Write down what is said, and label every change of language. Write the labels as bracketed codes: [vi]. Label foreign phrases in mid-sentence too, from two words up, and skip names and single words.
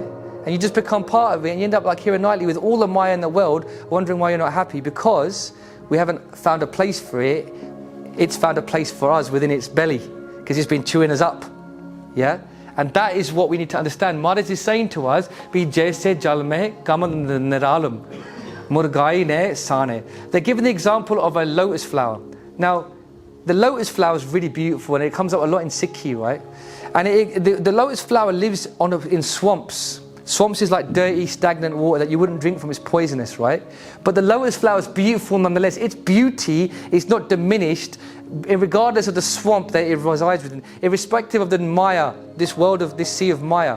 [en] And you just become part of it, and you end up like Keira Knightley with all the Maya in the world, wondering why you're not happy, because we haven't found a place for it it's found a place for us within its belly because it's been chewing us up. Yeah? And that is what we need to understand. Maharaj is saying to us, [pa] "ਭੀ ਜੈਸੇ ਜਲ ਮਹਿ ਕਮਲ ਨਿਰਾਲਮੁ ਮੁਰਗਾਈ ਨੈ ਸਾਣੇ." [en] They're giving the example of a lotus flower. Now, the lotus flower is really beautiful and it comes up a lot in Sikhi, right? And the lotus flower lives in swamps. Swamps is like dirty, stagnant water that you wouldn't drink from. It's poisonous, right? But the lotus flower is beautiful nonetheless. Its beauty is not diminished regardless of the swamp that it resides within, irrespective of the Maya, this world of this sea of Maya.